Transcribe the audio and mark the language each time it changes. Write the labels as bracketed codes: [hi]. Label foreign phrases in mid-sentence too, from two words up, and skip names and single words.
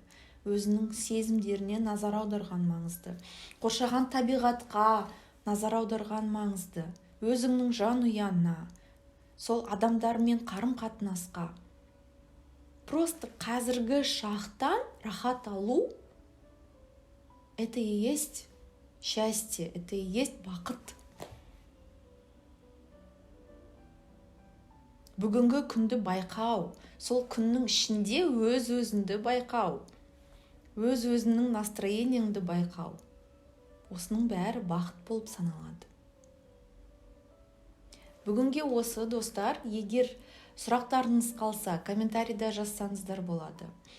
[kk] Өзінің сезімдеріне назар аударған маңызды. Қоршаған табиғатқа назар аударған маңызды. Өзіңнің жан ұянына, сол адамдармен қарым-қатынасқа. Просто қазіргі шақтан рахат алу – [ru] это и есть счастье, это и есть бақыт. [kk] Бүгінгі күнді байқау, сол күннің ішінде өзіңді байқау, өзіңнің настроениеңді байқау. Осының бәрі бақыт болып саналады. Бүгінге осы, достар, егер сұрақтарыңыз қалса, комментарийда жазсаңыздар болады.